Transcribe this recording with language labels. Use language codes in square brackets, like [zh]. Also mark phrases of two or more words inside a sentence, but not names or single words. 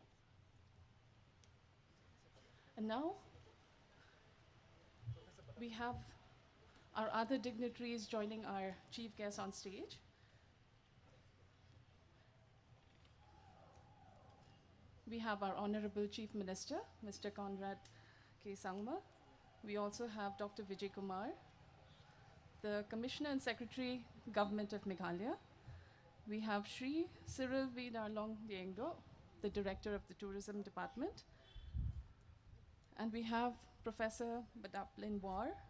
[en] And now, we have our other dignitaries joining our chief guest on stage. We have our Honorable Chief Minister, Mr. Conrad K. Sangma. We also have Dr. Vijay Kumar, the Commissioner and Secretary, Government of Meghalaya. We have Shri Cyril V. Darlong Liengdo, the Director of the Tourism Department. And we have Professor Badaplin War.